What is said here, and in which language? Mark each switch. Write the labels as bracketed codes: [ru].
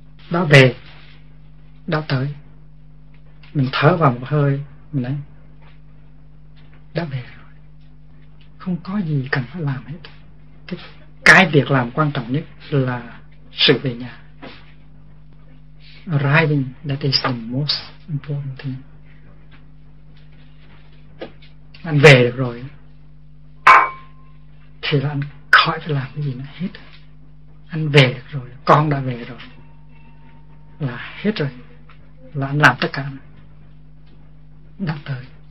[vi] Đã về, đã tới. Mình thở vào một hơi, mình nói đã về rồi. Không có gì cần phải làm hết. Cái việc làm quan trọng nhất là sự về nhà. [en] Arriving, that is the most important thing. [vi] Anh về được rồi thì là anh khỏi phải làm cái gì nữa hết. Anh về được rồi, con đã về rồi, là hết rồi, là anh làm tất cả, đã tới.